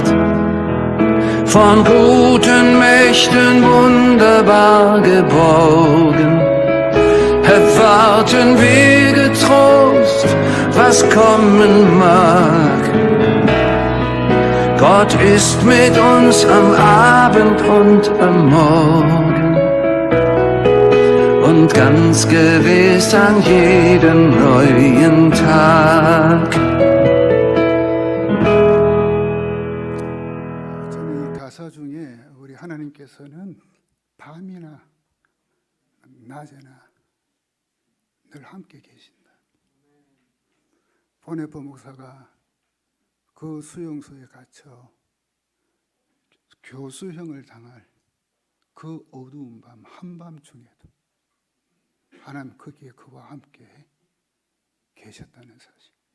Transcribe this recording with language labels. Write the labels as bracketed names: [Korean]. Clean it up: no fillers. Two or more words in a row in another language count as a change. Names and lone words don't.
[German] Von guten Mächten wunderbar geborgen, erwarten wir getrost, was kommen mag. Gott ist mit uns am Abend und am Morgen und ganz gewiss an jedem neuen Tag. [Korean] 저는 이 가사 중에 우리 하나님께서는 밤이나 낮에나 늘 함께 계신다. 보네포 목사가 그 수용소에 갇혀 교수형을 당할 그 어두운 밤 한밤중에도 하나님 거기에 그와 함께 계셨다는 사실.